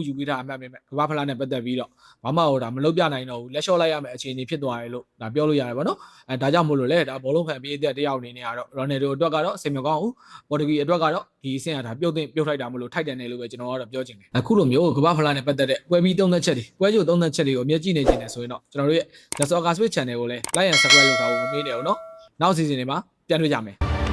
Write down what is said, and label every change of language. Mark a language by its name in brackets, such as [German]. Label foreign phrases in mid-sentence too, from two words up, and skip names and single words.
[Burmese] ယူပြီးတာအမှတ်ပဲကမ္ဘာဖလားနဲ့ပတ်သက်ပြီးတော့ဘာမှဟိုဒါမလုပ်ပြနိုင်တော့ဘူးလက်လျှော့လိုက်ရမယ့်အခြေအနေဖြစ်သွားတယ်လို့ဒါပြောလို့ရတယ်ဗောနော်ဒါကြောင့်မို့လို့လေဒါဘောလုံးဖန်ပြေးတဲ့တယောက်အနေနဲ့ကတော့ရိုနယ်ဒိုအတွက်ကတော့အဆင်မကောင်းဘူးပေါ်တူဂီအတွက်ကတော့ဒီအဆင့်ကဒါပြုတ်ထိုက်တာမလို့ထိုက်တယ်နေလို့ပဲကျွန်တော်ကတော့ပြောချင်တယ်အခုလိုမျိုးကမ္ဘာဖလားနဲ့ပတ်သက်တဲ့ပွဲပြီးသုံးသက်ချက်တွေပွဲကြိုသုံးသက်ချက်တွေကိုအမြဲကြည့်နေကြတယ်ဆိုရင်တော့ကျွန်တော်တို့ရဲ့ The Soccer Switch Channel ကိုလည်း [English] like and subscribe [Burmese] လုပ်ထားဖို့မမေ့နဲ့ဦးနော်နောက်စီဇန်တွေမှာပြန်တွေ့ကြမယ်